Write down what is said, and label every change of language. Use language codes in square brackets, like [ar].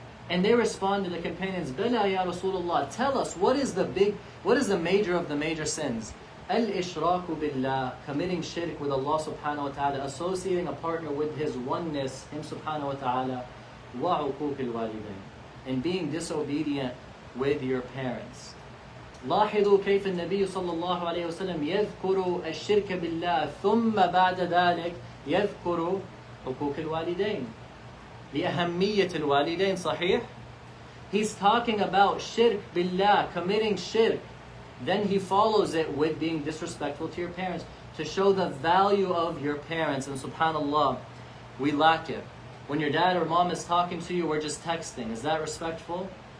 [en] And they respond to the companions, [ar] Bala ya Rasulullah, [en] tell us, what is the major of the major sins? [ar] Al-Ishraku billah, [en] committing shirk with Allah subhanahu wa ta'ala, associating a partner with His oneness, Him subhanahu wa ta'ala, [ar] wa uquq al-walidain, [en] and being disobedient with your parents. [ar] لاحظوا كيف النبي صلى الله عليه وسلم يذكر الشرك بالله ثم بعد ذلك يذكر حقوق الوالدين لأهمية الوالدين. صحيح? [en] He's talking about shirk billah, committing shirk. Then he follows it with being disrespectful to your parents to show the value of your parents. And subhanallah, we lack it. When your dad or mom is talking to you, we're just texting. Is that respectful?